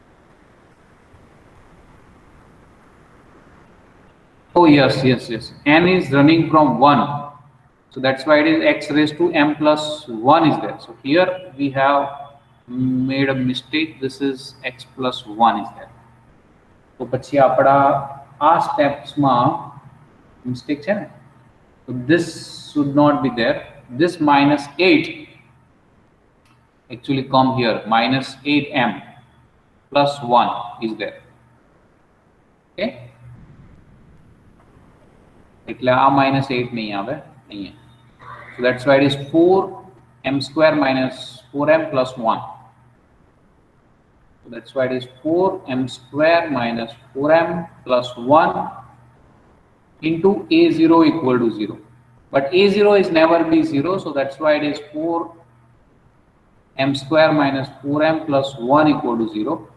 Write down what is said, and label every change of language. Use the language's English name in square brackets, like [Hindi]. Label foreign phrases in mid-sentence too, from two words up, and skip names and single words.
[English] Oh yes, yes, yes. N is running from 1. So that's why it is x raised to m plus 1 is there. So here we have made a mistake. This is x plus 1 is there. So [Gujarati] પછી આપડા આ સ્ટેપ્સમાં મિસ્ટેક છે ને, [English] so this should not be there. This minus 8 actually come here, minus 8m plus 1 is there. [Gujarati] Okay, એટલે આ minus 8 નહીં આવે અહીંયા. [English] So that's why it is 4m square minus 4m plus 1. So that's why it is 4m square minus 4m plus 1 into a0 equal to 0. But a0 is never be 0, so that's why it is 4m square minus 4m plus 1 equal to 0.